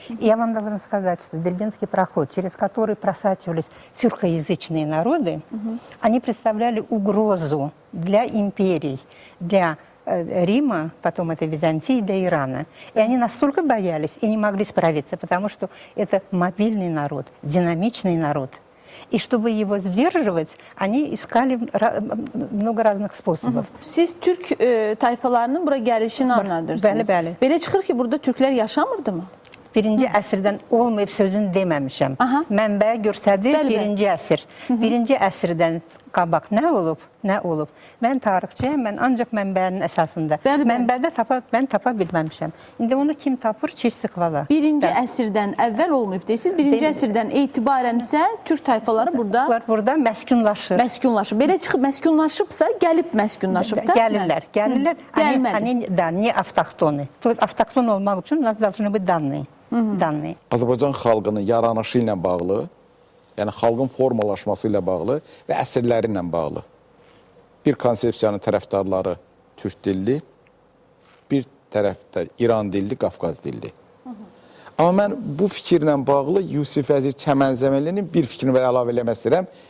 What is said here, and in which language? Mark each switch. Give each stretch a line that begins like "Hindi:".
Russian: И я вам должна сказать, что дербентский проход, через который просачивались тюркоязычные народы, они представляли угрозу для империй, для Рима, потом это Византии, для Ирана. И они настолько боялись и не могли справиться, потому что это мобильный народ, динамичный народ. И чтобы его сдерживать, они искали много разных способов.
Azerbaijani: Siz Türk tayfalarının bura gelişini anlatırsınız. Bəli. Belə çıxır ki, burada Türklər yaşamırdı mı? Birinci əsrdən olmayıb sözünü deməmişəm. Aha. Mənbə göstərdir Bəli, bəli. birinci əsr. Birinci əsrdən qabaq nə olub? Mən tarixçiyəm, mən ancaq mənbənin əsasında. Bəli, bəli. Mənbədə mən tapa bilməmişəm. İndi onu kim tapır? Çeşitlikvala. Birinci əsrdən əvvəl olmayıb deyirsiniz. Birinci əsrdən etibarən isə Türk tayfaları burada Burada məskunlaşır. məskunlaşıb. Belə çıxıb məskunlaşıbsa, gəlib məskunlaşıb da. Gəlirlər. Gəlmədi.
Russian: Не автохтоны. То есть автохтон
Azerbaijani: olmaq üçün
Russian: у нас должны быть данные.
Azerbaijani: Azərbaycan xalqının yaranışı ilə bağlı, yəni xalqın formalaşması ilə bağlı və əsrləri ilə bağlı bir konsepsiyanın tərəfdarları türk dilli, bir tərəfdar İran dilli, Qafqaz dilli. Amma mən bu fikirlə bağlı Yusif Vəzir Çəmənzəminlinin bir fikrini əlavə eləmək istəyirəm.